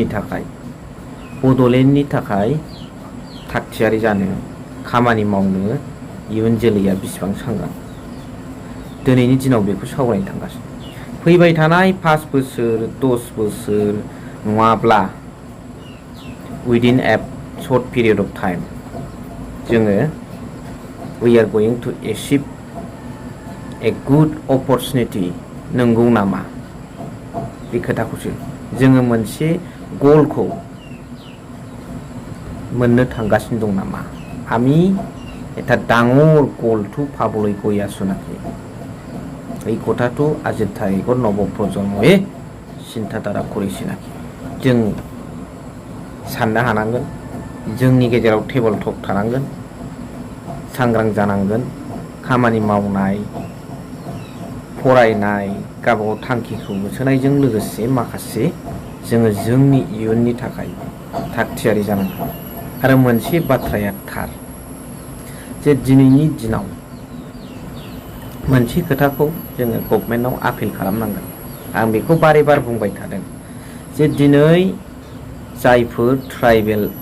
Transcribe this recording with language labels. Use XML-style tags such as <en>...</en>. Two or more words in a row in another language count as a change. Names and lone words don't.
<brx>थाखाय बड'लेण्डनि थाखाय थागथियारि जानो खामानि मावनो इयुन जोलैया बेसेबां सांग्रां दिनैनि दिनाव बेखौ सावरायनो थांगासिनो फैबाय थानाय 5 बोसोर 10 बोसोर नङाब्ला</brx> <en>within a short period of time</en> <brx>जोङो</brx> <en>we are going to achieve a good opportunity</en> <brx>नंगौ नामा बे खोथाखौसो जोङो मोनसे गलखौ मोननो थांगासिनो दं नामा</brx> <as>আমি এটা ডাঙৰ গলটো পাবলৈ গৈ আছো নাকি এই কথাটো আজিৰ তাৰিখৰ নৱপ্ৰজন্ময়ে চিন্তাধাरा কৰিছে নাকি</as> <brx>जों साननो हानांगोन जोंनि गेजेराव टेबल टक थानांगोन सांग्रां जानांगोन खामानि मावनाय फरायनाय गावबागाव थांखिखौ होसोनायजों लोगोसे माखासे जोङो जोंनि इयुननि थाखाय थागथियारि जानांगोन आरो मोनसे बाथ्राया थार जे दिनैनि दिनाव मोनसे खोथाखौ जोङो गभर्नमेन्टआव आपिल खालामनांगोन आं बेखौ बारे बार बुंबाय थादों जे दिनै जायफोर ट्राइबेल</brx>